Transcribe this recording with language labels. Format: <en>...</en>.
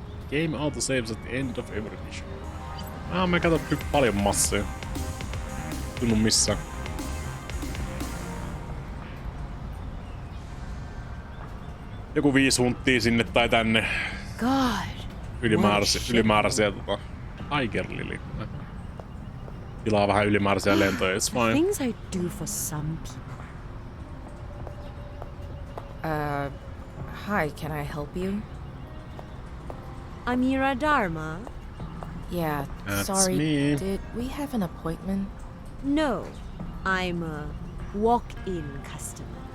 <en>Game autosaves at the end of every mission.</en> <fi>Mä katon nyt paljon massia. Tunnu missään. Joku 5 hunttia sinne tai tänne.</fi> <en>God.</en> <fi>Ylimääräisiä Tiger Lily. Tilaa vähän ylimääräisiä lentoja,</fi> <en>it's fine. Things I do for some people. Hi, can I help you? Amira Dharma? Yeah, That's sorry. me. Did we have an appointment? No, I'm a walk-in customer.</en>